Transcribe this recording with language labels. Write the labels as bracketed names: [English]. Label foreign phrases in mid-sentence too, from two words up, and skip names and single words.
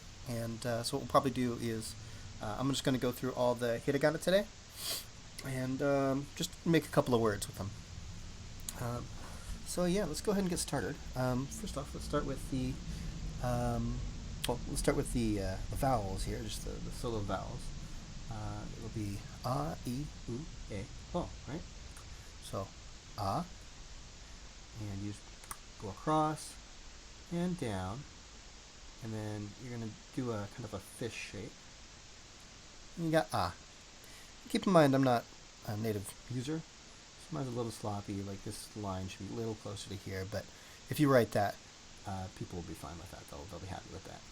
[English] And so what we'll probably do is I'm just going to go through all the hiragana today and just make a couple of words with them. Um, so yeah, let's go ahead and get started. First off, let's start with let's start with the vowels here, just the solo vowels. It'll be a, I, u, e, o, right? So a, and you just go across and down, and then you're going to do a kind of a fish shape. And you got ah. Keep in mind I'm not a native user, so mine's a little sloppy, like this line should be a little closer to here, but if you write that, people will be fine with that, they'll be happy with that.